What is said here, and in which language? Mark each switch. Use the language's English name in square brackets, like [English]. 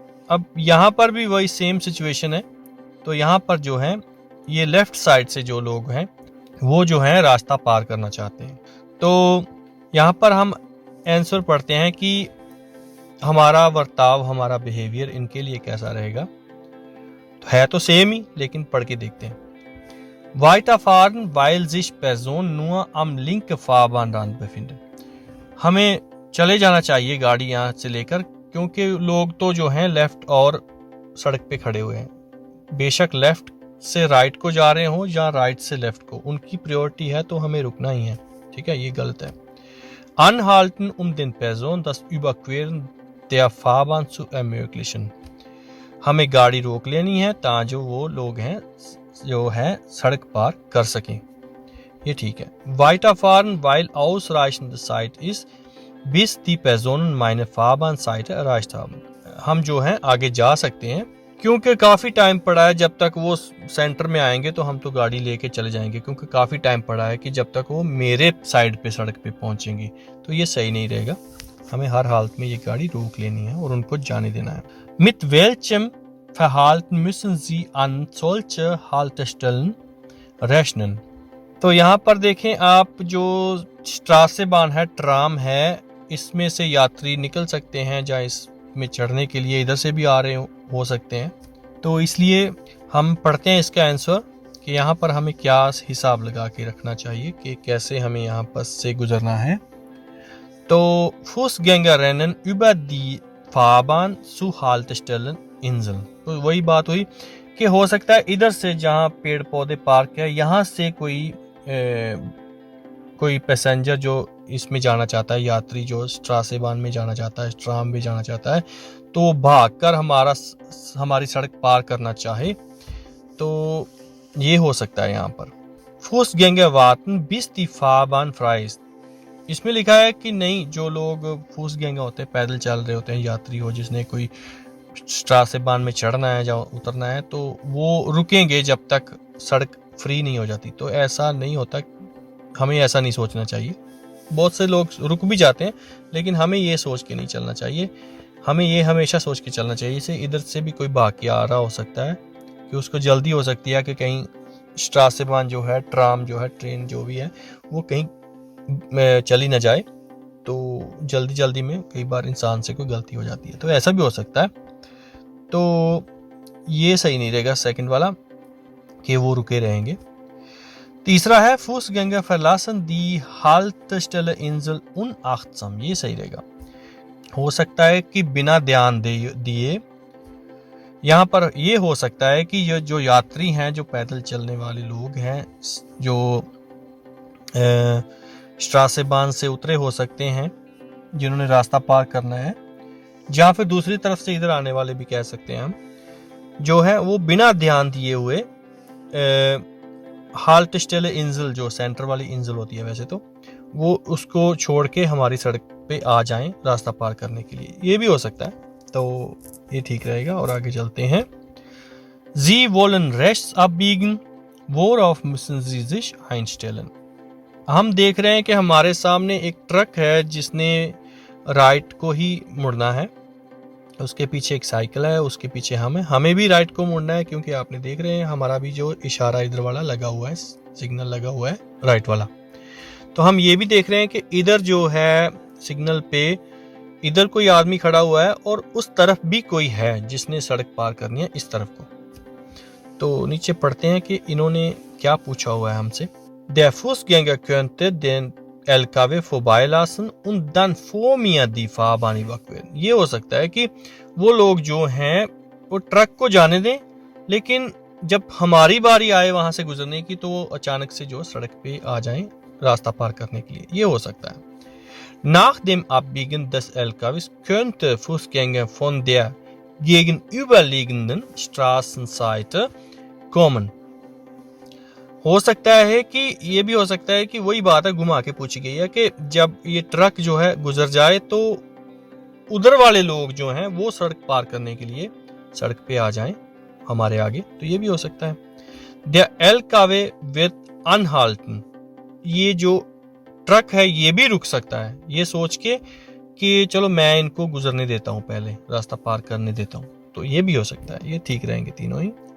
[Hindi] अब यहाँ पर भी वही सेम सिचुएशन है। तो यहाँ पर जो है ये लेफ्ट साइड से जो लोग हैं वो जो है रास्ता पार करना चाहते हैं। तो यहाँ पर हम आंसर पढ़ते हैं कि हमारा बर्ताव, हमारा बिहेवियर इनके लिए कैसा रहेगा। तो है तो सेम ही, लेकिन पढ़ के देखते हैं। [German] Weiterfahren, weil sich Personen nur am linken Fahrbahnrand befinden। [Hindi] हमें चले जाना चाहिए गाड़ी यहाँ से लेकर, क्योंकि लोग तो जो हैं लेफ्ट और सड़क पे खड़े हुए हैं। बेशक लेफ्ट से राइट को जा रहे हो या राइट से लेफ्ट को, उनकी प्रायोरिटी है तो हमें रुकना ही है। ठीक है, ये गलत है। [German] Anhalten, um den Personen das Überqueren der Fahrbahn zu ermöglichen। [Hindi] हमें गाड़ी रोक लेनी है ताकि वो लोग हैं जो है सड़क पार कर सकें। ये ठीक है। [German] Weiterfahren, weil ausreichende Zeit ist, bis die Personen meine Fahrbahnseite erreicht haben। [Hindi] हम जो है आगे जा सकते हैं क्योंकि काफ़ी टाइम पड़ा है। जब तक वो सेंटर में आएंगे तो हम तो गाड़ी लेके चले जाएंगे, क्योंकि काफ़ी टाइम पड़ा है कि जब तक वो मेरे साइड पे सड़क पे पहुंचेंगे। तो ये सही नहीं रहेगा, हमें हर हालत में ये गाड़ी रोक लेनी है और उनको जाने देना है। [German] Mit welchem Verhalten müssen Sie an solche Haltestellen rechnen। [Hindi] तो यहाँ पर देखें आप, जो स्ट्रासेबान है, ट्राम है, इसमें से यात्री निकल सकते हैं या इसमें चढ़ने के लिए इधर से भी आ रहे हो सकते हैं। तो इसलिए हम पढ़ते हैं इसका आंसर कि यहाँ पर हमें क्या हिसाब लगा के रखना चाहिए कि कैसे हमें यहाँ पर से गुजरना है। [German] तो Fußgänger rennen über die Fahrbahn zu Haltestellen Inseln। [Hindi] तो वही बात हुई कि हो सकता है इधर से जहाँ पेड़ पौधे पार्क है, यहाँ से कोई पैसेंजर जो इसमें जाना चाहता है, यात्री जो स्ट्रासेबान में जाना चाहता है, ट्राम में जाना चाहता है, तो भागकर हमारी सड़क पार करना चाहे, तो ये हो सकता है यहाँ पर। [German] Fußgänger warten bis die Fahrbahn frei ist। [Hindi] इसमें लिखा है कि नहीं, जो लोग Fußgänger होते हैं, पैदल चल रहे होते हैं, यात्री हो जिसने कोई स्ट्रासेबान में चढ़ना है या उतरना है, तो वो रुकेंगे जब तक सड़क फ्री नहीं हो जाती। तो ऐसा नहीं होता, हमें ऐसा नहीं सोचना चाहिए। बहुत से लोग रुक भी जाते हैं, लेकिन हमें ये सोच के नहीं चलना चाहिए। हमें ये हमेशा सोच के चलना चाहिए से इधर से भी कोई भाग के आ रहा हो सकता है कि उसको जल्दी हो सकती है कि कहीं स्ट्रासेबान जो है, ट्राम जो है, ट्रेन जो भी है, वो कहीं चली ना जाए। तो जल्दी जल्दी में कई बार इंसान से कोई गलती हो जाती है, तो ऐसा भी हो सकता है। तो ये सही नहीं रहेगा सेकंड वाला कि वो रुके रहेंगे। तीसरा है [German] Fußgänger verlassen die Haltestelle Insel unachtsam। [Hindi] ये सही रहेगा। हो सकता है कि बिना ध्यान दिए, यहाँ पर ये हो सकता है कि ये जो यात्री हैं, जो पैदल चलने वाले लोग हैं, जो स्ट्रासेबान से उतरे हो सकते हैं, जिन्होंने रास्ता पार करना है, या फिर दूसरी तरफ से इधर आने वाले भी कह सकते हैं हम, जो है वो बिना ध्यान दिए हुए हाल्टेस्टेले इंजल, जो सेंटर वाली इंजल होती है वैसे तो, वो उसको छोड़ के हमारी सड़क पे आ जाएं रास्ता पार करने के लिए। ये भी हो सकता है, तो ये ठीक रहेगा। और आगे चलते हैं। [German] Sie wollen rechts abbiegen, worauf müssen Sie sich einstellen। [Hindi] हम देख रहे हैं कि हमारे सामने एक ट्रक है जिसने राइट को ही मुड़ना है, उसके पीछे एक साइकिल है, उसके पीछे हमें भी राइट को मुड़ना है, क्योंकि आपने देख रहे हैं हमारा भी जो इशारा इधर वाला लगा हुआ है, सिग्नल लगा हुआ है राइट वाला। तो हम ये भी देख रहे हैं कि इधर जो है सिग्नल पे इधर कोई आदमी खड़ा हुआ है और उस तरफ भी कोई है जिसने सड़क पार करनी है, इस तरफ को। तो नीचे पढ़ते हैं कि इन्होंने क्या पूछा हुआ है हमसे। [German] Der Fußgänger könnte den LKW vorbeilassen und dann vor mir die Fahrbahn überqueren। [Hindi] ये हो सकता है कि वो लोग जो हैं वो ट्रक को जाने दें, लेकिन जब हमारी बारी आए वहां से गुजरने की, तो वो अचानक से जो सड़क पे आ जाएं रास्ता पार करने के लिए। ये हो सकता है। [German] Nach dem Abbiegen des LKWs könnte Fußgänger von der gegenüberliegenden Straßenseite kommen। [Hindi] हो सकता है कि ये भी हो सकता है कि वही बात है घुमा के पूछी गई है कि जब ये ट्रक जो है गुजर जाए तो उधर वाले लोग जो हैं वो सड़क पार करने के लिए सड़क पे आ जाएं हमारे आगे, तो ये भी हो सकता है। [German] द एलकावे विद अनहाल्टन, [Hindi] ये जो ट्रक है ये भी रुक सकता है ये सोच के कि चलो मैं इनको गुजरने देता हूँ, पहले रास्ता पार करने देता हूँ, तो ये भी हो सकता है। ये ठीक रहेंगे तीनों ही।